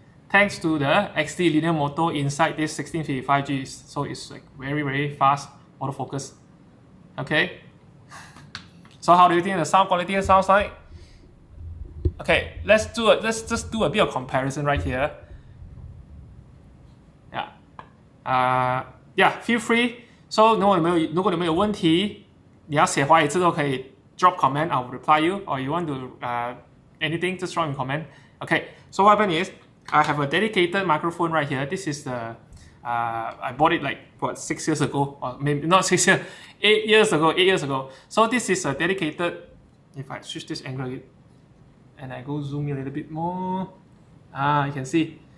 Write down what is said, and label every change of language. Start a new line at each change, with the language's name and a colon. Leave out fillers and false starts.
English: Thanks to the XD linear motor inside this 1655G, so it's like very fast autofocus. Okay. So how do you think the sound quality sounds like? Okay, let's just do a bit of comparison right here. Feel free.
Chinese: So 如果你们有问题，你要写华语字都可以
English: drop comment, I'll reply you. Or you want to anything, just drop in comment. Okay. So what happened is, I have a dedicated microphone right here. This is the I bought it like 6 years ago, or maybe not 6 years, 8 years ago. So this is a dedicated. If I switch this angle and I go zoom in a little bit more, you can see.